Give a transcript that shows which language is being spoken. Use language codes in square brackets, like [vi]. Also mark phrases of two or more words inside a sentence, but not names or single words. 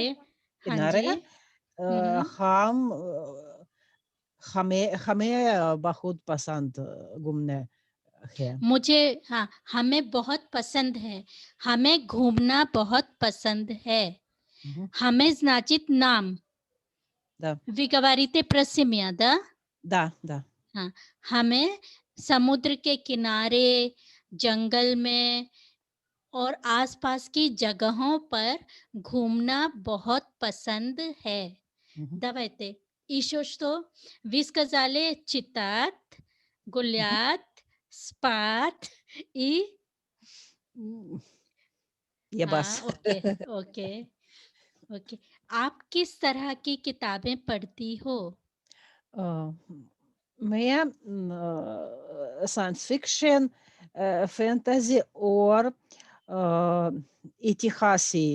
[hi] किनारे. हाँ किनारे जी. हुँ. हम हमें हमें बहुत पसंद घूमने है। मुझे, हाँ, हमें बहुत पसंद है. हमें घूमना बहुत पसंद है. Mhm. [ru] हमें значит нам. Да, Вы говорите про себя, да? да, да. [hi] हाँ, हमें समुद्र के किनारे, जंगल में और आसपास की जगहों पर घूमना बहुत पसंद है. Mhm. [ru] Давайте. И еще что? Вы сказали читать, Mhm. гулять, спать и... М, Я [hi] हाँ, бас. [en] OK, OK, OK. [hi] आप किस तरह की किताबें पढ़ती हो? А, मैं [en] science fiction, [hi] फैंटेसी और इतिहासी